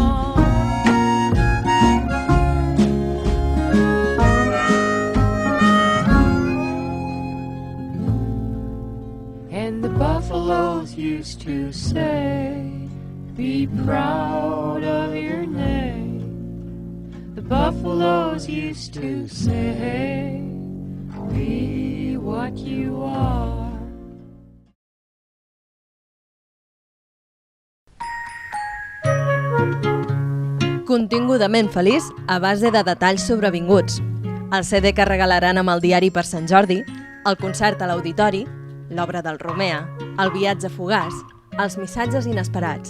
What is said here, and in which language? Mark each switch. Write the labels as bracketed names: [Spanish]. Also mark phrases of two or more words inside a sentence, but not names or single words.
[English] And the buffaloes used to say, be proud of your name. The buffaloes used to say, be what you are. [Catalan] Contingudament feliç a base de detalls sobrevinguts. El CD que regalaran amb el diari per Sant Jordi, el concert a l'auditori, l'obra del Romea, el viatge fugaç, els missatges inesperats.